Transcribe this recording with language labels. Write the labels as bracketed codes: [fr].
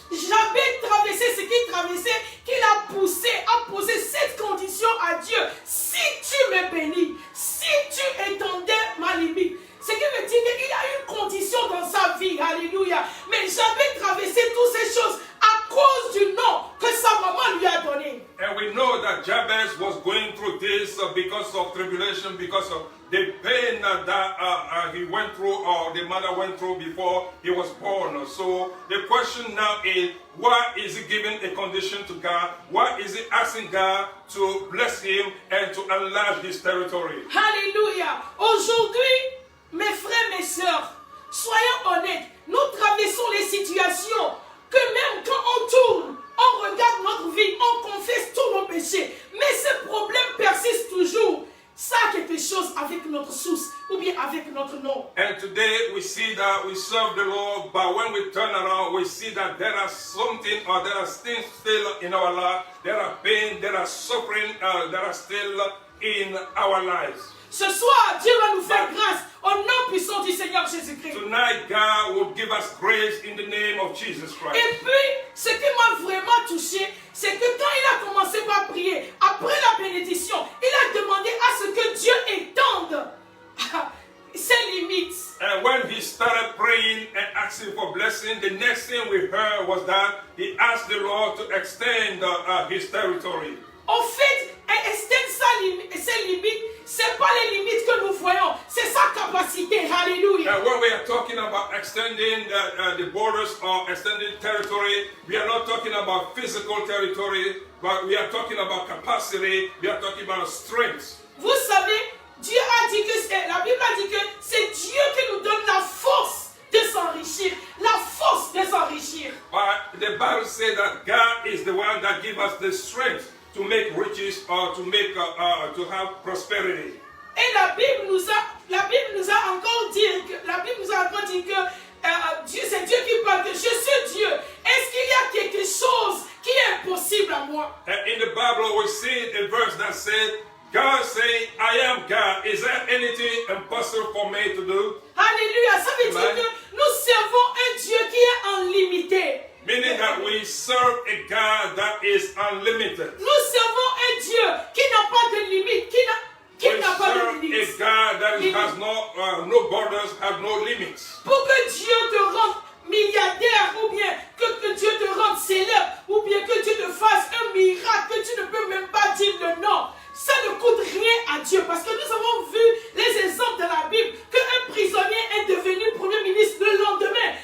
[fr] Jabez traversait ce qu'il traversait, qu'il a poussé à poser cette condition à Dieu. Si tu me bénis, si tu étendais ma limite. Ce qui veut dire qu'il a une condition dans sa vie. Alléluia. Mais Jabez traversait toutes ces choses à cause du nom que sa maman lui a donné. [en] And we know that Jabez was going through this because of tribulation, because of the pain that he went through or the mother went through before he was born. So the question now is, why is he giving a condition to God? Why is he asking God to bless him and to enlarge his territory? Alléluia. [fr] Aujourd'hui, mes frères, mes sœurs, soyons honnêtes, nous traversons les situations que même quand on tourne, on regarde notre vie, on confesse tous nos péchés, mais ce problème persiste toujours. Ça a quelque chose avec notre source ou bien avec notre nom. [en] And today we see that we serve the Lord, but when we turn around, we see that there are something or there are things still in our life, there are pain, there are suffering, that are still in our lives. [fr] Ce soir, Dieu va nous faire grâce au nom puissant du Seigneur Jésus-Christ. [en] Tonight, God will give us grace in the name of Jesus Christ. [fr] Et puis, ce qui m'a vraiment touché, c'est que quand il a commencé par prier, après la bénédiction, il a demandé à ce que Dieu étende ses limites. [en] And when he started praying and asking for blessing, the next thing we heard was that he asked the Lord to extend his territory. [fr] En fait, extendre ses limites, ce n'est pas les limites que nous voyons, c'est sa capacité. Alléluia. [en] And when we are talking about extending the borders or extending territory, we are not talking about physical territory, but we are talking about capacity, we are talking about strength. [fr] Vous savez, Dieu a dit que la Bible a dit que c'est Dieu qui nous donne la force de s'enrichir, la force de s'enrichir. [en] But the Bible says that God is the one that gives us the strength to make riches or to make to have prosperity. [fr] Et la Bible nous a encore dit que Dieu, c'est Dieu qui parle, que je suis Dieu. Est-ce qu'il y a quelque chose qui est impossible à moi? [en] And in the Bible we see a verse that says, God say, I am God. Is there anything impossible for me to do? Alléluia. [fr] Ça veut dire que nous servons un Dieu qui est illimité. [en] Meaning that we serve a God that is unlimited. [fr] Nous servons un Dieu qui n'a pas de limite, qui n'a pas de [en] We [fr] limite. [en] serve a God that has no borders, has no limits. [fr] Pour que Dieu te rende milliardaire, ou bien que Dieu te rende célèbre, ou bien que Dieu te fasse un miracle que tu ne peux même pas dire le nom. Ça ne coûte rien à Dieu, parce que nous avons vu les exemples de la Bible qu'un prisonnier est devenu premier ministre le lendemain.